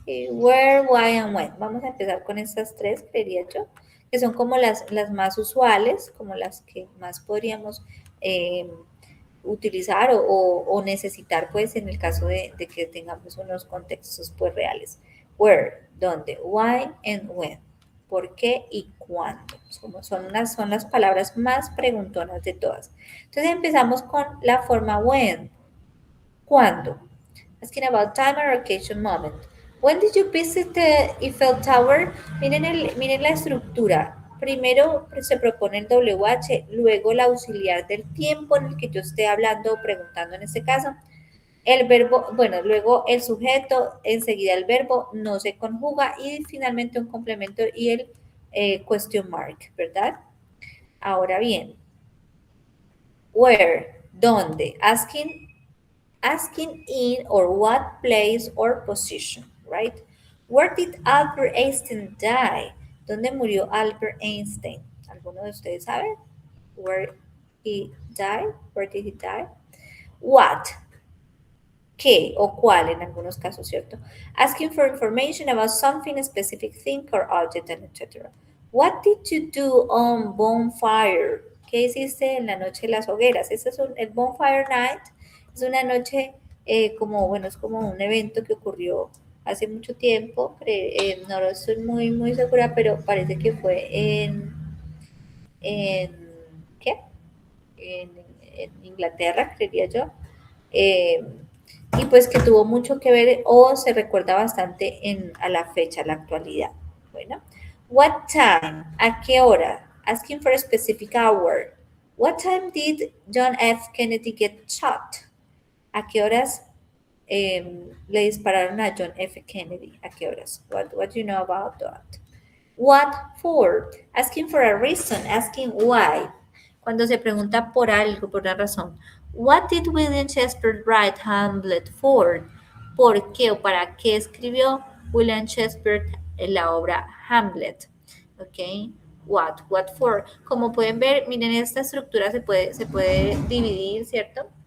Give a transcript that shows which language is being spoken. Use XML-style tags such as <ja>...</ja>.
<en>Where, why, and when.</en> <es>Vamos a empezar con estas tres, creería yo, que son como las más usuales, como las que más podríamos utilizar o necesitar, pues, en el caso de que tengamos unos contextos, pues, reales. Where, dónde,</es> <en>why, and when.</en> <es>¿Por qué y cuándo? Son las palabras más preguntonas de todas. Entonces empezamos con la forma when. ¿Cuándo?</es> <en>Asking about time or occasion moment. When did you visit the Eiffel Tower?</en> <es>Miren la estructura. Primero se propone el WH, luego el auxiliar del tiempo en el que yo esté hablando o preguntando en este caso. El verbo, bueno, luego el sujeto, enseguida el verbo, no se conjuga y finalmente un complemento y el question mark, ¿verdad? Ahora bien, where, ¿dónde?</es> <en>Asking in or what place or position, right? Where did Albert Einstein die?</en> <es>¿Dónde murió Albert Einstein? ¿Alguno de ustedes sabe?</es> <en>Where he died? Where did he die? What?</en> <es>¿Qué o cuál en algunos casos, ¿cierto?</es> <en>Asking for information about something, a specific thing or object, etc. What did you do on bonfire?</en> <es>¿Qué hiciste en la noche de las hogueras? Ese es el bonfire night. Es una noche como, bueno, es como un evento que ocurrió hace mucho tiempo. No lo estoy muy segura, pero parece que fue en ¿qué? En Inglaterra, creería yo. Y pues que tuvo mucho que ver o se recuerda bastante a la fecha, a la actualidad. Bueno,</es> <en>what time?</en> <es>¿A qué hora?</es> <en>Asking for a specific hour. What time did John F. Kennedy get shot?</en> <es>¿A qué horas le dispararon a John F. Kennedy? ¿A qué horas?</es> <en>What do you know about that? What for? Asking for a reason, asking why.</en> <es>Cuando se pregunta por algo, por una razón.</es> <en>What did William Shakespeare write Hamlet for?</en> <es>¿Por qué o para qué escribió William Shakespeare la obra Hamlet? Ok.</es> <en>What for?</en> <es>Como pueden ver, miren, esta estructura se puede dividir, ¿cierto?</es>